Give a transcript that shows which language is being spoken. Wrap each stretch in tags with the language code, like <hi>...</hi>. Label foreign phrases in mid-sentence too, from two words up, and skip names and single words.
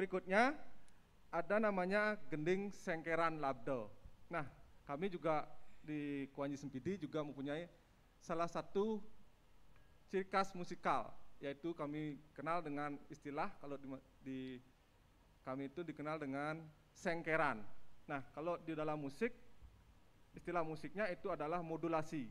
<id>Nah, berikutnya ada namanya gending sengkeran labdo. Nah, kami juga di Kuanyi Sempidi juga mempunyai salah satu ciri khas musikal, yaitu kami kenal dengan istilah, kalau di kami itu dikenal dengan sengkeran. Nah, kalau di dalam musik, istilah musiknya itu adalah modulasi.</id>